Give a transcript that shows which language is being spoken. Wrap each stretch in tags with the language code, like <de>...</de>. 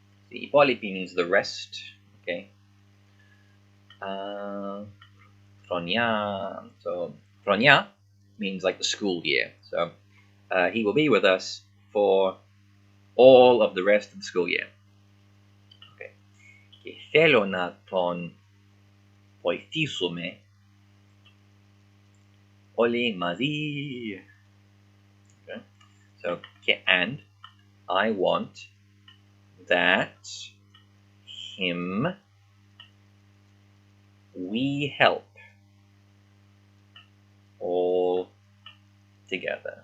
<en>See, Hippolyti means the rest. Okay. Fronia. So Fronia means like the school year. So he will be with us for all of the rest of the school year. Okay.</en> <el>Και θέλω να τον βοηθήσουμε όλοι μαζί.</el> <en>Okay. So and I want that him we help all together.</en>